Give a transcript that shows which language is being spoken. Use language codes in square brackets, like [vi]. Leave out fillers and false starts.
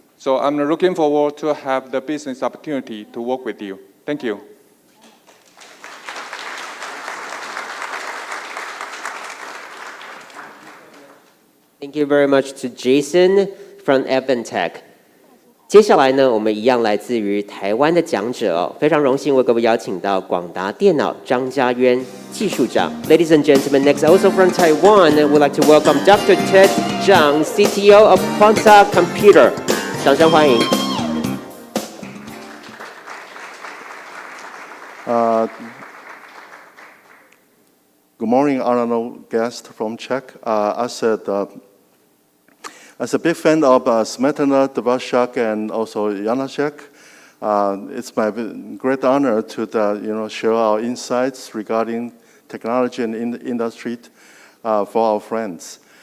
[en] So I'm looking forward to have the business opportunity to work with you. Thank you. Thank you very much to Jason from Advantech. [zh] 接下来呢，我们一样来自于台湾的讲者哦，非常荣幸为各位邀请到广达电脑张家渊技术长。 [en] Ladies and gentlemen, next also from Taiwan, we'd like to welcome Dr. Ted Zhang, CTO of Quanta Computer. [zh] 掌声欢迎。 [en] Good morning, honorable guest from Czech. As a big fan of Smetana, Dvořák, and also Janáček, it's my great honor to share our insights regarding technology and industry for our friends.